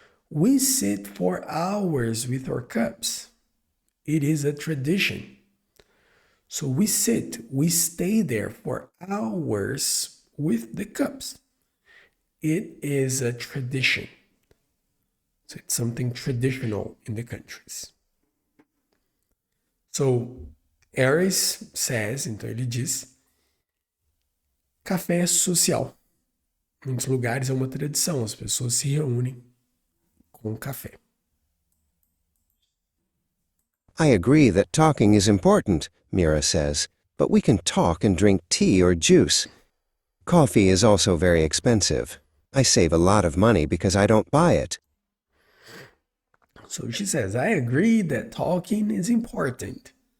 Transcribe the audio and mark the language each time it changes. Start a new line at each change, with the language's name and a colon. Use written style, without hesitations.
English: We sit for hours with our cups. It is a tradition. So we stay there for hours with the cups. It is a tradition. So it's something traditional in the countries. So Aris says,
Portuguese: então ele diz, café é social. Em muitos lugares é uma tradição, as pessoas se reúnem com café.
English: I agree that talking is important, Mira says, but we can talk and drink tea or juice. Coffee is also very expensive. I save a lot of money because I don't buy it. So she says, I agree that talking is important.